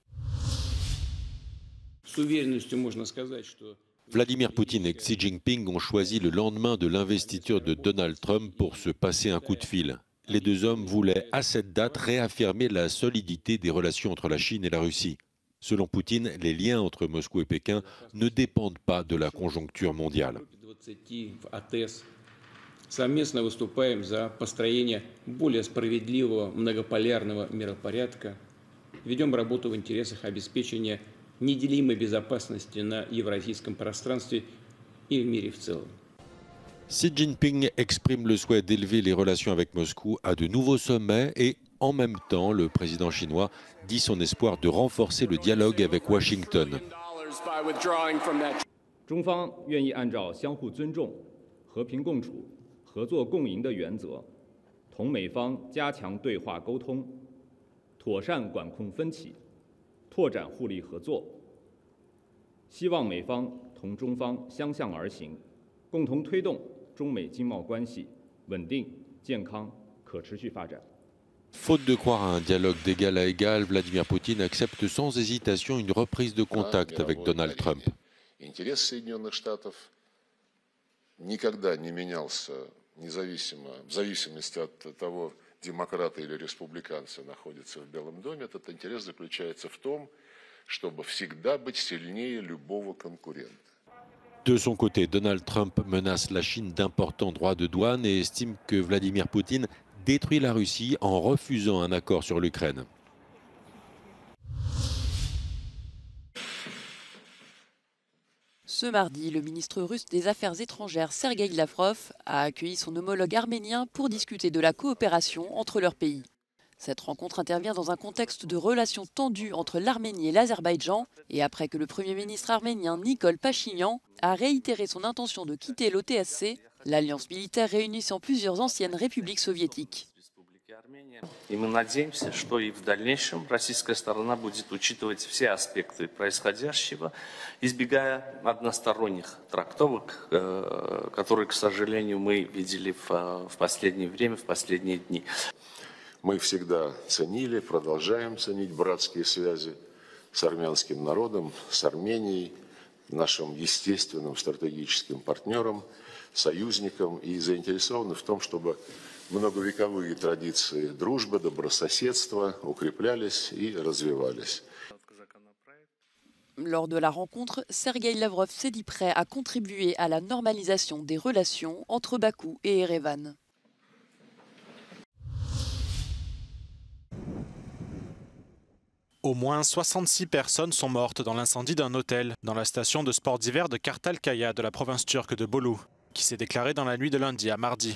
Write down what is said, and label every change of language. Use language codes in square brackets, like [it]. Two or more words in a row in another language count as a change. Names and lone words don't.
[fr] Vladimir Poutine et Xi Jinping ont choisi le lendemain de l'investiture de Donald Trump pour se passer un coup de fil. Les 2 hommes voulaient à cette date réaffirmer la solidité des relations entre la Chine et la Russie. Selon Poutine, les liens entre Moscou et Pékin ne dépendent pas de la conjoncture mondiale. [ru] Совместно выступаем за построение более справедливого многополярного миропорядка. Ведем работу в интересах обеспечения неделимой безопасности на евразийском пространстве и в мире в целом. [fr] Xi Jinping exprime le souhait d'élever les relations avec Moscou à de nouveaux sommets et, en même temps, le président chinois dit son espoir de renforcer le dialogue avec Washington. [zh] 中方愿意按照相互尊重、和平共处、合作共赢的原则，同美方加强对话沟通，妥善管控分歧，拓展互利合作。希望美方同中方相向而行，共同推动中美经贸关系稳定、健康、可持续发展。 [fr] Faute de croire à un dialogue d'égal à égal, Vladimir Poutine accepte sans hésitation une reprise de contact avec Donald Trump. [ru] Интерес Соединенных Штатов никогда не менялся в зависимости от того, демократы или республиканцы находятся в Белом доме. Этот интерес заключается в том, чтобы всегда быть сильнее любого конкурента. [fr] De son côté, Donald Trump menace la Chine d'importants droits de douane et estime que Vladimir Poutine détruit la Russie en refusant un accord sur l'Ukraine. Ce mardi, le ministre russe des Affaires étrangères Sergueï Lavrov a accueilli son homologue arménien pour discuter de la coopération entre leurs pays. Cette rencontre intervient dans un contexte de relations tendues entre l'Arménie et l'Azerbaïdjan et après que le Premier ministre arménien Nikol Pachinian a réitéré son intention de quitter l'OTSC L'alliance militaire réunissant plusieurs anciennes républiques soviétiques. [ru] И мы надеемся, что и в дальнейшем российская сторона будет учитывать все аспекты происходящего, избегая односторонних трактовок, которые, к сожалению, мы видели в последнее время, в последние дни. Мы всегда ценили, продолжаем ценить братские связи с армянским народом, с Арменией, нашим естественным стратегическим партнером, союзником, и заинтересованы в том, чтобы многовековые традиции дружбы, добрососедства укреплялись и развивались. [fr] Lors de la rencontre, Sergueï Lavrov s'est dit prêt à contribuer à la normalisation des relations entre Bakou et Erevan. Au moins 66 personnes sont mortes dans l'incendie d'un hôtel dans la station de sport d'hiver de Kartalkaya de la province turque de Bolu, qui s'est déclaré dans la nuit de lundi à mardi.